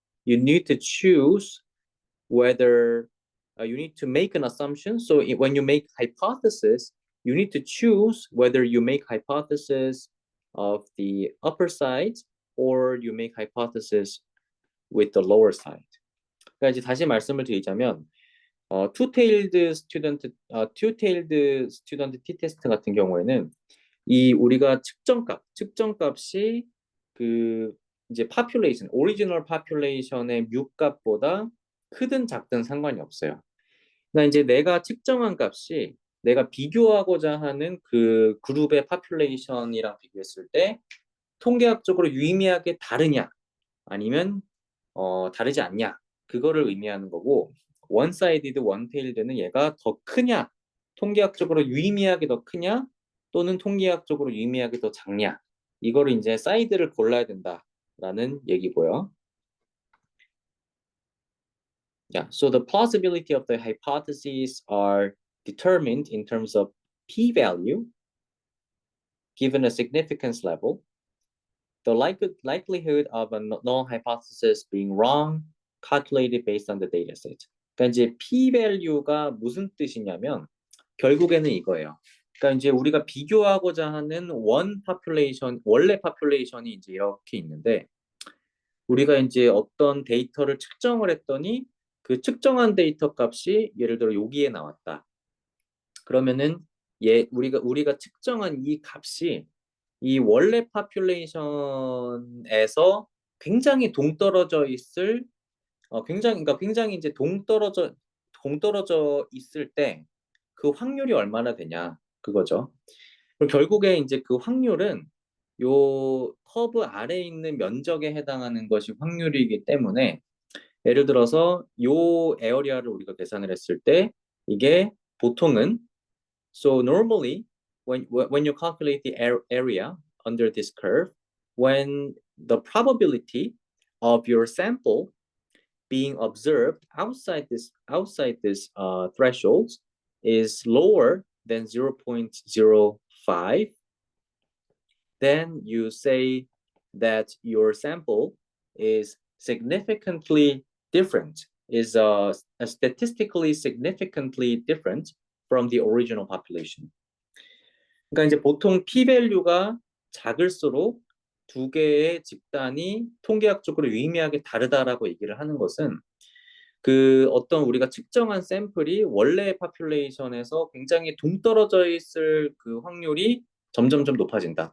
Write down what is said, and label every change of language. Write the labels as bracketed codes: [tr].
[en] You need to choose whether you need to make an assumption. So when you make hypothesis, you need to choose whether you make hypothesis of the upper side or you make hypothesis with the lower side. [ko] 그러니까 이제 다시 말씀을 드리자면 [en] two-tailed student t-test [ko] 같은 경우에는 이 우리가 측정값이 그 이제 [en] original population [ko] 의 뮤값보다 크든 작든 상관이 없어요. 그러니까 이제 내가 측정한 값이 내가 비교하고자 하는 그 그룹의 population이랑 비교했을 때 통계학적으로 유의미하게 다르냐 아니면 다르지 않냐 그거를 의미하는 거고 [en] one-sided, one-tailed [ko] 는 얘가 더 크냐 통계학적으로 유의미하게 더 크냐 또는 통계학적으로 유의미하게 더 작냐 이거를 이제 사이드를 골라야 된다라는 얘기고요. [en] Yeah, so the plausibility of the hypotheses are determined in terms of p-value given a significance level, the likelihood of a null hypothesis being wrong calculated based on the dataset. [ko] 그러니까 이제 p-value가 무슨 뜻이냐면 결국에는 이거예요. 그러니까 이제 우리가 비교하고자 하는 원래 population이 이제 이렇게 있는데 우리가 이제 어떤 데이터를 측정을 했더니 그 측정한 데이터 값이 예를 들어 여기에 나왔다. 그러면은 우리가 측정한 이 값이 이 원래 population에서 굉장히 동떨어져 있을 굉장히 이제 동떨어져 있을 때 그 확률이 얼마나 되냐 그거죠. 그럼 결국에 이제 그 확률은 요 커브 아래에 있는 면적에 해당하는 것이 확률이기 때문에 예를 들어서 요 에어리아를 우리가 계산을 했을 때 이게 보통은 [en] so normally when you calculate the area under this curve when the probability of your sample being observed outside this thresholds is lower than 0.05 then you say that your sample is significantly different, is statistically significantly different from the original population. [ko] 그러니까 이제 보통 p-value가 작을수록 두 개의 집단이 통계학적으로 유의미하게 다르다라고 얘기를 하는 것은 그 어떤 우리가 측정한 샘플이 원래 population에서 굉장히 동떨어져 있을 그 확률이 점점점 높아진다.